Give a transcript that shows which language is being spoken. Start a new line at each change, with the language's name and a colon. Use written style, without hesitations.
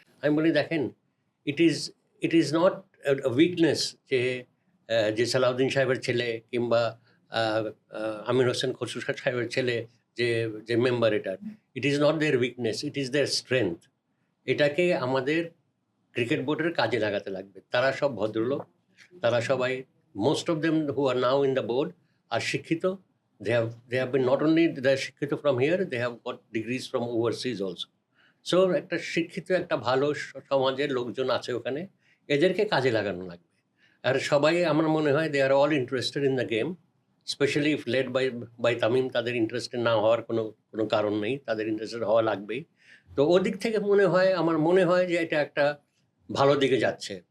Bangla: আমি বলি দেখেন,
English: it is not weakness
Bangla: যে সালাউদ্দিন সাহেবের ছেলে কিংবা আমির হোসেন খসরু সাহেবের ছেলে যে member,
English: It is not their weakness, it is their strength.
Bangla: এটাকে আমাদের ক্রিকেট বোর্ডের কাজে লাগাতে লাগবে। তারা সব ভদ্রলোক, তারা সবাই,
English: most of them who are now in the board
Bangla: আর শিক্ষিত।
English: They have been not only they're শিক্ষিত from here, they have got degrees from overseas also.
Bangla: So একটা শিক্ষিত, একটা ভালো সমাজের লোকজন আছে ওখানে, এদেরকে কাজে লাগানো লাগবে। আর সবাই আমার মনে হয়
English: They are all interested in the game, specially if led by Tamim.
Bangla: তাদের ইন্টারেস্টেড না হওয়ার কোনো কারণ নেই, তাদের ইন্টারেস্টেড হওয়া লাগবেই। তো ওদিক থেকে আমার মনে হয় যে এটা একটা ভালো দিকে যাচ্ছে।